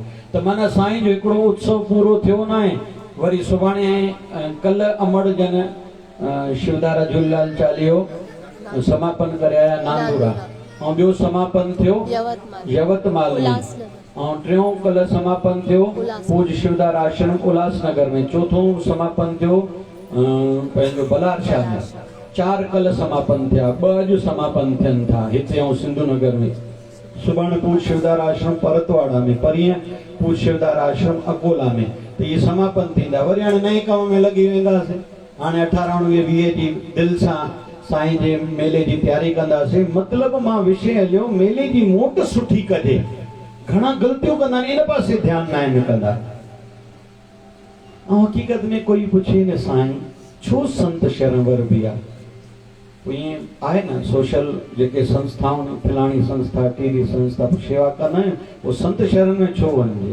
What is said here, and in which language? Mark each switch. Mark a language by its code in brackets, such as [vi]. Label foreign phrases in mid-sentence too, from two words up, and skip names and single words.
[sd] त माना साईं जो हिकिड़ो उत्सव पूरो थियो न आहे। वरी सुभाणे कल्ह अमड़ जन शिवधारा झूलेलाल चालीहो समापन करे आया नांदुरा, ऐं ॿियो समापन थियो यवतमाल में, ऐं टियों कल्ह समापन थियो पूज शिवधारा आश्रम उल्हासनगर में, चौथों समापन थियो पंहिंजो बलारशाह में। 4 कल्ह समापन थिया, 2 अॼु समापन थियनि था हिते ऐं सिंधु नगर में। सुभाणे पूज शिवधारा आश्रम परतवाड़ा में, परीहं पूज शिवधारा आश्रम अकोला में, त इहे समापन थींदा। वरी हाणे नए कम में लॻी वेंदासीं। हाणे 18, 19, 20 जी दिलि सां साईं जे मेले जी तयारी कंदासीं। मतिलबु मां विषय हलियो मेले जी मोट सुठी कजे। घणा ग़लतियूं कंदा आहिनि, इन पासे ध्यानु न आहिनि कंदा। ऐं हक़ीक़त में कोई पुछे न साईं छो संत शरणवर बि आहे, ईअं आहे न सोशल जेके संस्थाऊं, फलाणी संस्था, टीवी संस्था शेवा कंदा आहियूं, उहो संत शरण में छो वञिजे?